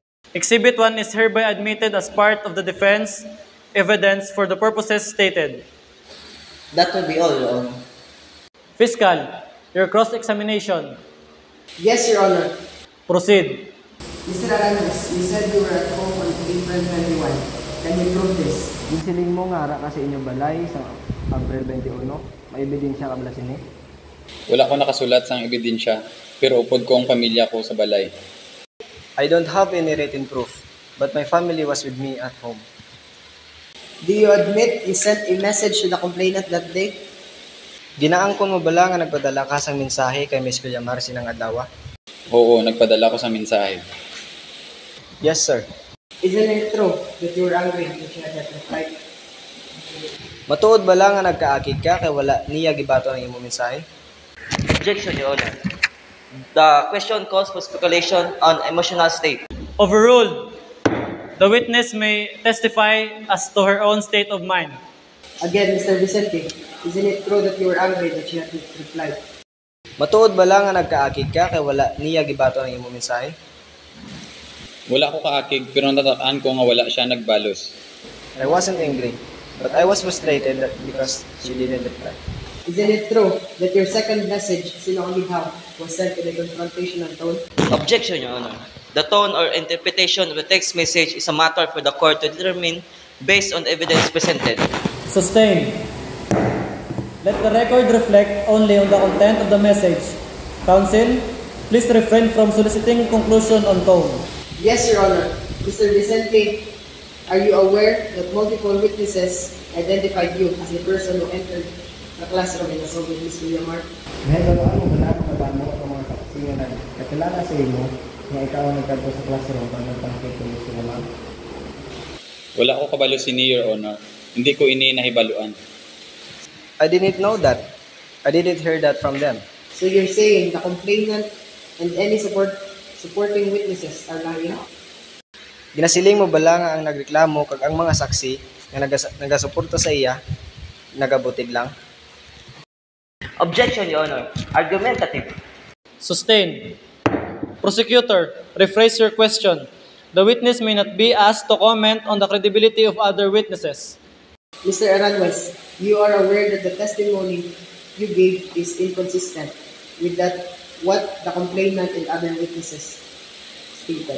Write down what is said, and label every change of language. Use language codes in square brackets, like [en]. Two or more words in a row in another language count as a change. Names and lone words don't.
[en] Exhibit 1 is hereby admitted as part of the defense evidence for the purposes stated. That will be all, Your Honor. Fiscal, your cross-examination. Yes, Your Honor. Proceed. Mr. Aranes, you said you were at home on April 21. Can you prove this? [hil] Ginsiling mo nga ara kasi inyong balay sa Abril 21, may ebidensya ka bala sini? Wala ko nakasulat sang ebidensya pero upod ko ang pamilya ko sa balay. [en] I don't have any written proof, but my family was with me at home. Do you admit you sent a message to the complainant that day? [hil] Ginaangkon mo bala nga nagpadala ka sang mensahe kay Miss Colyamar sinang adlaw? Oo, nagpadala ko sa mensahe. [en] Yes, sir. Isn't it true that you were angry that she had not replied? [hil] Matuod bala nga nagkaakid ka kay wala niya gibato ang imong mensahe? [en] Objection, Your Honor. The question calls for speculation on emotional state. Overruled. The witness may testify as to her own state of mind. Again, Mr. Vicente, isn't it true that you were angry that she had not replied? [hil] Matuod bala nga nagkaakid ka kay wala niya gibato ang imong mensahe? Wala ko kaakig pero natataan ko nga wala siya nagbalos. [en] I wasn't angry, but I was frustrated because she didn't reply. Isn't it true that your second message, [hil] Sino Ang Gidhaw, [en] was sent in a confrontational tone? Objection, Your Honor. The tone or interpretation of the text message is a matter for the court to determine based on the evidence presented. Sustained. Let the record reflect only on the content of the message. Counsel, please refrain from soliciting conclusion on tone. Yes, Your Honor. Mr. Vicente, are you aware that multiple witnesses identified you as the person who entered the classroom and assaulted Ms. Villamar? [hil] Ngayon, ano mo na kung paano ang mga saksi nga nagkakilala sa imo nga ikaw ang nagkadto sa classroom para nagpangkit ko Ms. Villamar? Wala ko kabalo sini, [en] Your Honor. [hil] Hindi ko ini nahibaluan. [en] I didn't know that. I didn't hear that from them. So you're saying the complainant and any supporting witnesses are lying? [hil] Ginasiling mo bala nga ang nagreklamo kag ang mga saksi nga nagasuporta sa iya nagabutig lang? [en] Objection, Your Honor. Argumentative. Sustained. Prosecutor, rephrase your question. The witness may not be asked to comment on the credibility of other witnesses. Mr. Aranjuez, you are aware that the testimony you gave is inconsistent with what the complainant and other witnesses stated.